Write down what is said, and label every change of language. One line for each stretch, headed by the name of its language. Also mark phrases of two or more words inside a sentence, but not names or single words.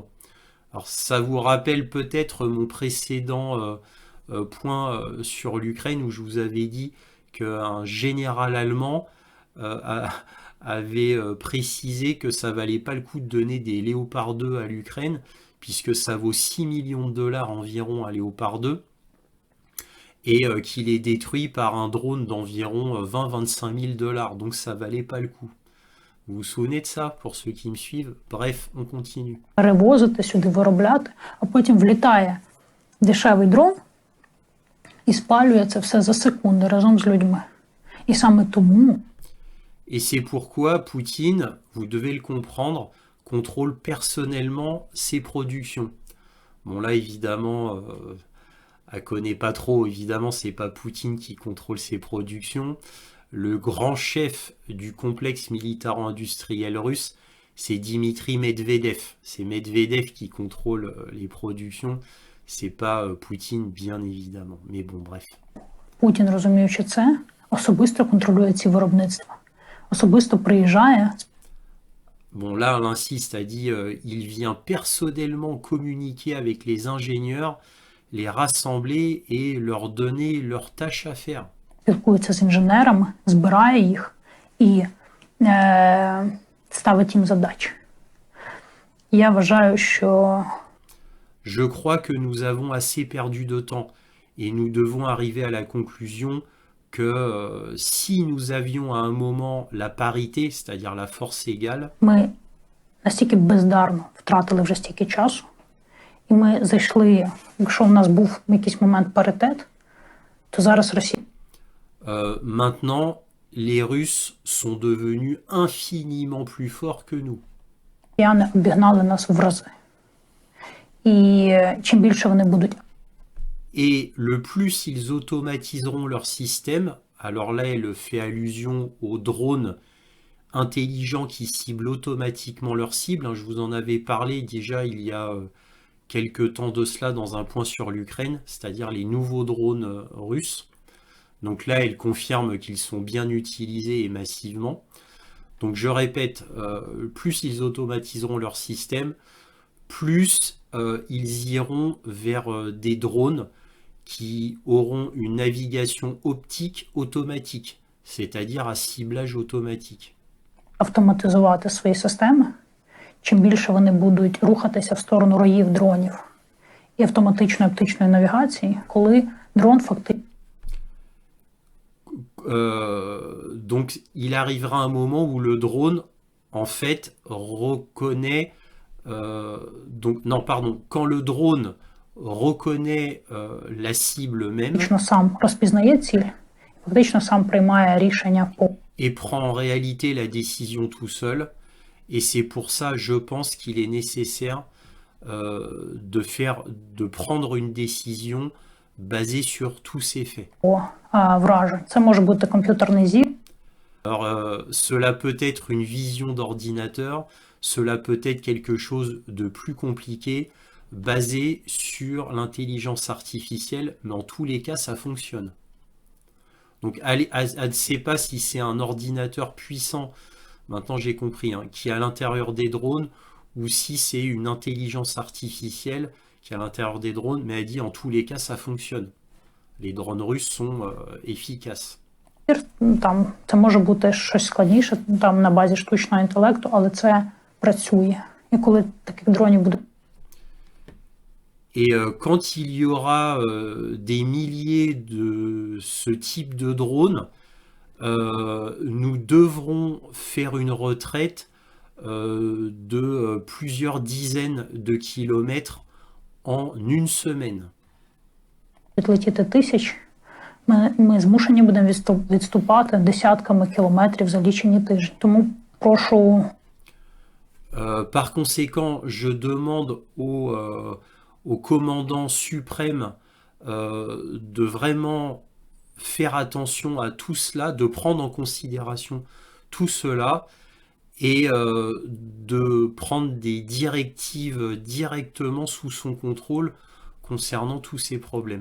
French: Alors ça vous rappelle peut-être mon précédent point sur l'Ukraine où je vous avais dit qu'un général allemand avait précisé que ça valait pas le coup de donner des Léopard 2 à l'Ukraine, puisque ça vaut 6 millions de dollars environ un Léopard 2, et qu'il est détruit par un drone d'environ 20-25 000 dollars, donc ça valait pas le coup. Vous vous souvenez de ça, pour ceux qui me suivent? Bref, on continue.
Ukrainian: Перевозити сюди, виробляти, а потім влітає дешевий дрон і спалює це все за секунди разом з людьми. І саме тому
French: Et c'est pourquoi Poutine, vous devez le comprendre, contrôle personnellement ses productions. Bon là évidemment, elle connaît pas trop, évidemment c'est pas Poutine qui contrôle ses productions. Le grand chef du complexe militaro-industriel russe, c'est Dimitri Medvedev. C'est Medvedev qui contrôle les productions, c'est pas Poutine bien évidemment. Mais bon bref.
Ukrainian: Путін, розуміючи це, особисто контролює ці виробництва. Особисто приїжджає.
French: Bon, là, elle insiste, elle dit il vient personnellement communiquer avec les ingénieurs, les rassembler et leur donner leurs tâches à faire.
Ukrainian: Спілкується з інженерами, збирає їх і ставить їм задачі. Я вважаю, що
French: Je crois que nous avons assez perdu de temps et nous devons arriver à la conclusion que si nous avions à un moment la parité, c'est-à-dire la force égale,
Ukrainian: ми настільки бездарно втратили вже стільки часу, і ми зайшли, якщо в нас був якийсь момент паритет, то зараз Росія
French: maintenant, les Russes sont devenus infiniment plus forts que nous.
Ukrainian: росіяни обігнали нас в рази. І чим більше вони будуть
French: Et le plus ils automatiseront leur système, alors là elle fait allusion aux drones intelligents qui ciblent automatiquement leurs cibles. Je vous en avais parlé déjà il y a quelques temps de cela dans un point sur l'Ukraine, c'est-à-dire les nouveaux drones russes. Donc là elle confirme qu'ils sont bien utilisés et massivement. Donc je répète, plus ils automatiseront leur système, plus ils iront vers des drones qui auront une navigation optique automatique, c'est-à-dire à ciblage automatique.
Ukrainian: автоматизувати свої системи, чим більше вони будуть рухатися в сторону роїв дронів і автоматичної оптичної навігації, коли дрон фактично
French: Donc il arrivera un moment où le drone en fait reconnaît donc non pardon, quand le drone reconnaît la cible même
Ukrainian: сам розпізнає ціль, фактично сам приймає рішення по
French: et prend en réalité la décision tout seul. Et c'est pour ça, je pense qu'il est nécessaire de prendre une décision basée sur tous ces faits.
Ukrainian: вражень. Це може бути комп'ютерний зір.
French: Alors, cela peut être une vision d'ordinateur, cela peut être quelque chose de plus compliqué, basé sur l'intelligence artificielle, mais en tous les cas, ça fonctionne. Donc, elle ne sait pas si c'est un ordinateur puissant, maintenant j'ai compris, hein, qui est à l'intérieur des drones, ou si c'est une intelligence artificielle qui est à l'intérieur des drones, mais elle dit en tous les cas, ça fonctionne. Les drones russes sont efficaces.
Ukrainian: Там це може бути щось складніше, там на базі штучного інтелекту, але це працює. І коли таких дронів буде
French: Et quand il y aura des milliers de ce type de drones, nous devrons faire une retraite de plusieurs dizaines de kilomètres en une semaine.
Ukrainian: відлетіти тисяч, ми змушені будемо відступати десятками кілометрів за лічені тижні. Тому прошу
French: Par conséquent, je demande au commandant suprême de vraiment faire attention à tout cela, de prendre en considération tout cela et de prendre des directives directement sous son contrôle concernant tous ces problèmes.